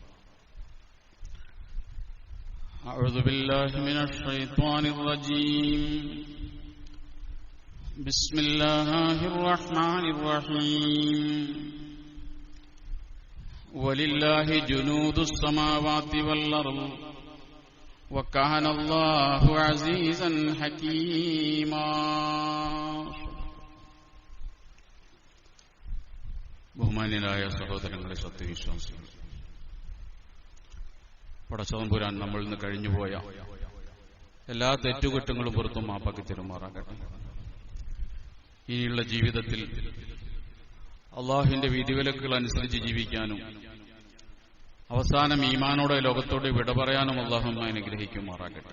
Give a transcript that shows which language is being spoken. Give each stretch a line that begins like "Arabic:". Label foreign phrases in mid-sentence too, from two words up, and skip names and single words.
Arabic: أعوذ بالله من الشيطان الرجيم بسم الله الرحمن الرحيم ولله جنود السماوات والأرض وكان الله عزيزا حكيما.
Malayalam: ബഹുമാന്യരായ സഹോദരങ്ങളെ, സത്യവിശ്വാസികൾ, പടച്ചതമ്പുരാൻ നമ്മളിൽ നിന്ന് കഴിഞ്ഞുപോയ എല്ലാ തെറ്റുകുറ്റങ്ങളും പുറത്തും മാപ്പാക്കി തരുമാറാകട്ടെ. ഇനിയുള്ള ജീവിതത്തിൽ അള്ളാഹുവിന്റെ വിധിവിലക്കുകൾ അനുസരിച്ച് ജീവിക്കാനും അവസാനം ഈമാനോടെ ലോകത്തോട് വിട പറയാനും അള്ളാഹു അനുഗ്രഹിക്കുമാറാകട്ടെ.